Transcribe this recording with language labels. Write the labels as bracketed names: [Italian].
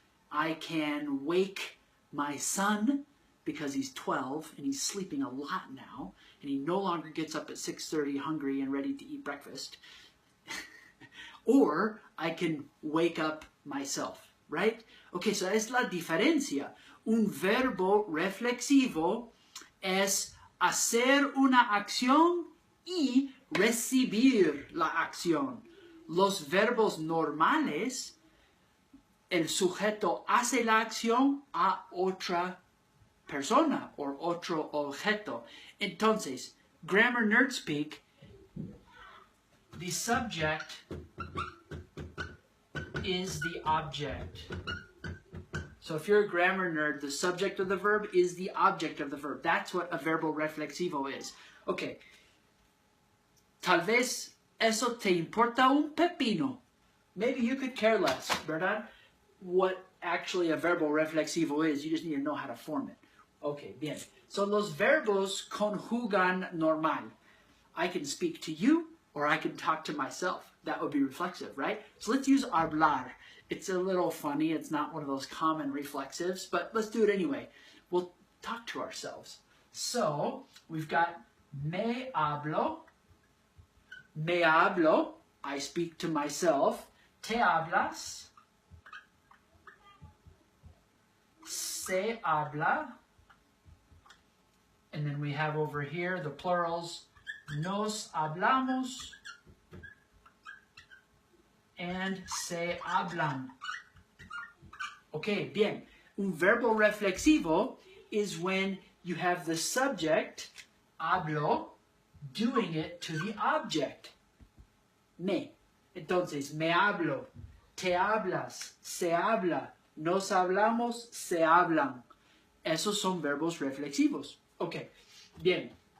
[English] I can wake my son because he's 12 and he's sleeping a lot now and he no longer gets up at 6:30 hungry and ready to eat breakfast. Or I can wake up myself, right? [Spanish] Okay, so es la diferencia. Un verbo reflexivo es hacer una acción y recibir la acción. Los verbos normales, el sujeto hace la acción a otra persona o otro objeto. [English] Entonces, grammar nerd speak, the subject is the object. So if you're a grammar nerd, the subject of the verb is the object of the verb. That's what a verbo reflexivo is. Okay. [Spanish] Tal vez eso te importa un pepino. [English] Maybe you could care less, ¿verdad? What actually a verbo reflexivo is. You just need to know how to form it. Okay, bien. So [Spanish] los verbos conjugan normal. [English] I can speak to you or I can talk to myself. That would be reflexive, right? So let's use hablar. It's a little funny. It's not one of those common reflexives, but let's do it anyway. We'll talk to ourselves. So we've got [Spanish] me hablo. Me hablo. [English] I speak to myself. [Spanish] Te hablas. Se habla. [English] And then we have over here the plurals. [Spanish] Nos hablamos. And se hablan. Okay, bien. [English] Un verbo reflexivo is when you have the subject, hablo, doing it to the object, me. [Spanish] Entonces, me hablo, te hablas, se habla, nos hablamos, se hablan. Esos son verbos reflexivos. Ok, bien.